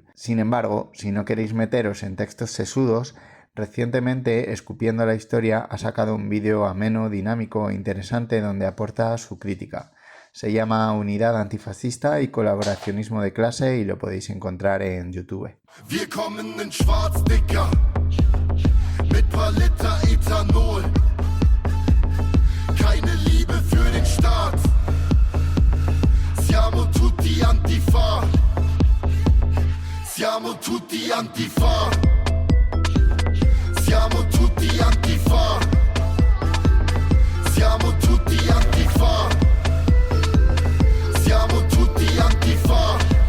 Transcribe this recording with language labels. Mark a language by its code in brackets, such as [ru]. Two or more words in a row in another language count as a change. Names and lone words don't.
[es] Sin embargo, si no queréis meteros en textos sesudos, recientemente Escupiendo la Historia ha sacado un vídeo ameno, dinámico e interesante donde aporta su crítica. Se llama Unidad Antifascista y Colaboracionismo de Clase y lo podéis encontrar en YouTube. [de] Wir kommen in schwarz, Dicker, mit paar Liter Ethanol. Keine Liebe für den Staat. [it] Siamo tutti Antifa. Siamo tutti Antifa. Siamo tutti Antifa. Siamo tutti Antifa. Siamo tutti Antifa.